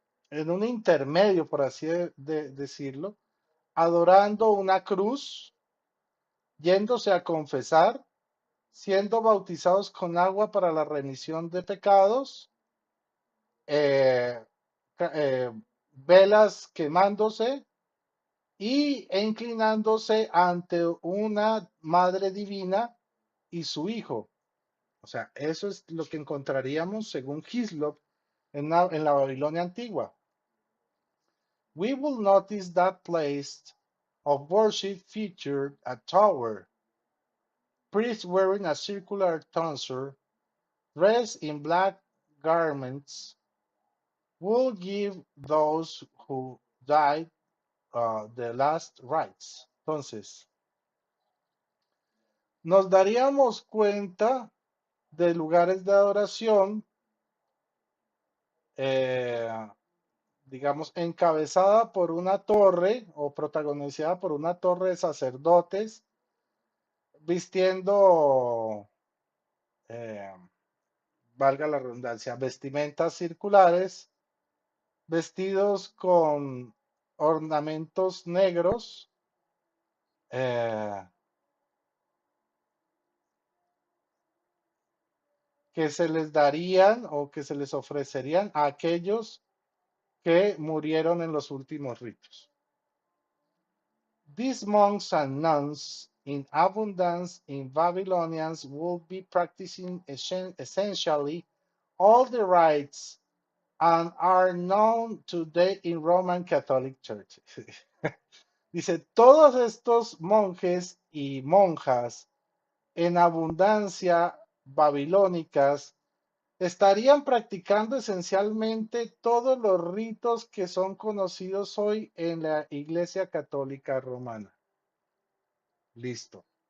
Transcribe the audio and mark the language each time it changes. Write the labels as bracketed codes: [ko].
[es] En un intermedio, por así decirlo, adorando una cruz, yéndose a confesar, siendo bautizados con agua para la remisión de pecados, eh, velas quemándose e inclinándose ante una madre divina y su hijo. O sea, eso es lo que encontraríamos según Hislop en la Babilonia antigua. [en] We will notice that place of worship featured a tower, priests wearing a circular tonsure, dressed in black garments, will give those who died the last rites. [es] Entonces, nos daríamos cuenta de lugares de adoración, eh, digamos, encabezada por una torre o protagonizada por una torre de sacerdotes vistiendo, eh, valga la redundancia, vestimentas circulares, vestidos con ornamentos negros, eh, que se les darían o que se les ofrecerían a aquellos que murieron en los últimos ritos. [en] These monks and nuns in abundance in Babylonians will be practicing essentially all the rites and are known today in Roman Catholic Church. [es] Dice, todos estos monjes y monjas en abundancia babilónicas estarían practicando esencialmente todos los ritos que son conocidos hoy en la Iglesia Católica Romana. Listo.